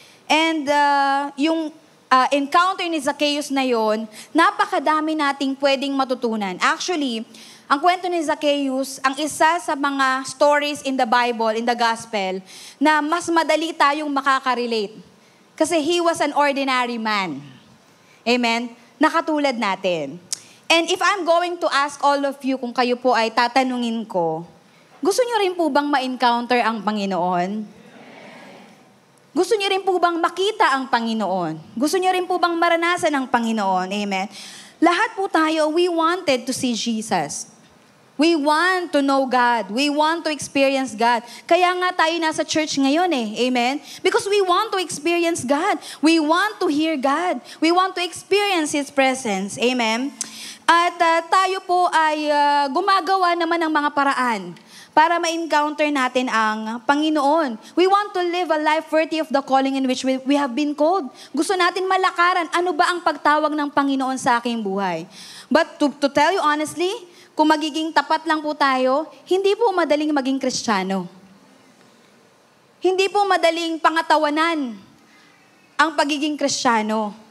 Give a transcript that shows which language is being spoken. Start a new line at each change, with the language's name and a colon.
Filipino: And yung encounter ni Zacchaeus na yon, napakadami nating pwedeng matutunan. Actually, ang kwento ni Zacchaeus, ang isa sa mga stories in the Bible, in the Gospel, na mas madali tayong makaka-relate.
English: Kasi he was an ordinary man.
Filipino: Amen? Nakatulad natin.
English: And if I'm going to ask all of you,
Filipino: kung kayo po ay tatanungin ko, gusto niyo rin po bang ma-encounter ang Panginoon? Gusto niyo rin po bang makita ang Panginoon? Gusto niyo rin po bang maranasan ang Panginoon? Amen? Lahat po tayo,
English: we wanted to see Jesus. We want to know God. We want to experience God.
Filipino: Kaya nga tayo nasa church ngayon eh.
English: Amen? Because we want to experience God. We want to hear God. We want to experience His presence. Amen?
Filipino: At tayo po ay gumagawa naman ng mga paraan para ma-encounter natin ang Panginoon.
English: We want to live a life worthy of the calling in which we have been called.
Filipino: Gusto natin malakaran, ano ba ang pagtawag ng Panginoon sa aking buhay?
English: But to tell you honestly,
Filipino: kung magiging tapat lang po tayo, hindi po madaling maging Kristiyano. Hindi po madaling pangatawanan ang pagiging Kristiyano.